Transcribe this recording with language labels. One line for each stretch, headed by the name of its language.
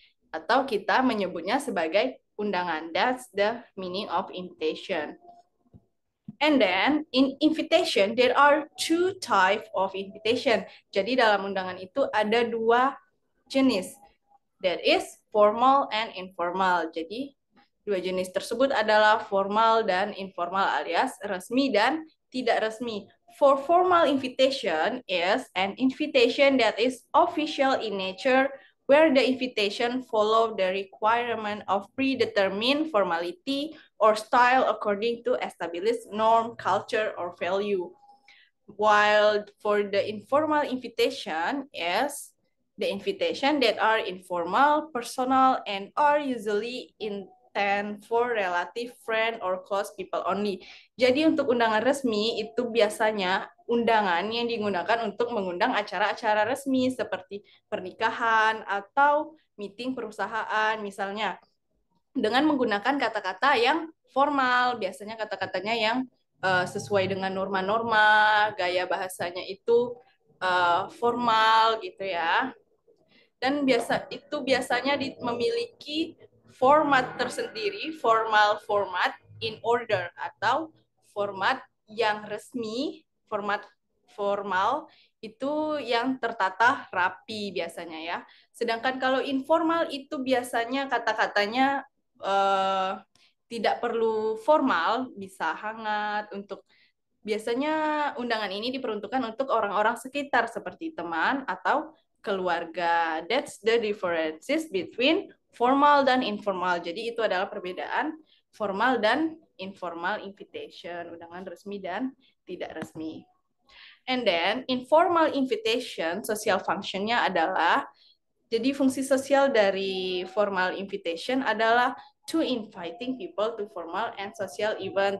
Indonesian: Atau kita menyebutnya sebagai undangan.
English: That's the meaning of invitation. And then in invitation there are two type of invitation.
Indonesian: Jadi dalam undangan itu ada dua jenis.
English: That is formal and informal.
Indonesian: Jadi dua jenis tersebut adalah formal dan informal alias resmi dan tidak resmi.
English: For formal invitation is an invitation that is official in nature where the invitation follow the requirement of predetermined formality or style according to established norm, culture, or value. While for the informal invitation is the invitation that are informal, personal, and are usually intended for relative friend or close people only.
Indonesian: Jadi untuk undangan resmi itu biasanya undangan yang digunakan untuk mengundang acara-acara resmi seperti pernikahan atau meeting perusahaan misalnya dengan menggunakan kata-kata yang formal, biasanya kata-katanya yang sesuai dengan norma-norma, gaya bahasanya itu formal gitu ya. Dan biasanya memiliki format tersendiri,
English: formal format in order
Indonesian: atau format yang resmi, format formal itu yang tertata rapi biasanya ya. Sedangkan kalau informal itu biasanya kata-katanya tidak perlu formal, bisa hangat untuk biasanya undangan ini diperuntukkan untuk orang-orang sekitar seperti teman atau keluarga.
English: That's the differences between formal dan informal.
Indonesian: Jadi itu adalah perbedaan formal dan informal invitation, undangan resmi dan tidak resmi.
English: And then informal invitation, social function-nya
Indonesian: adalah, jadi fungsi sosial dari
English: formal invitation adalah to inviting people to formal and social event.